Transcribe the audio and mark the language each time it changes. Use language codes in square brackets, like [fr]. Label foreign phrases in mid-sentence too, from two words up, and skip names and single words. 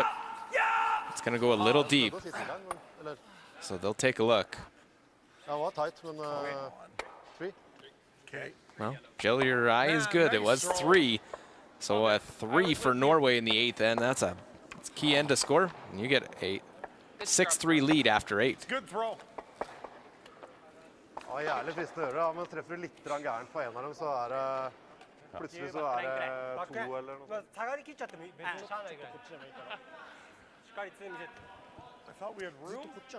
[en] It's going to go a little deep, so they'll take a look. tight, but 3. Okay. Well, Jill, your eye is good. It was 3. So a 3 for Norway in the 8th end. That's a key end to score. And you get a 6-3 lead after 8. Good throw. [no] Jævlig fristende å gjøre, men treffer du litt gærent på en av dem, så det plutselig så det 2 eller noe. [en] I thought we had room.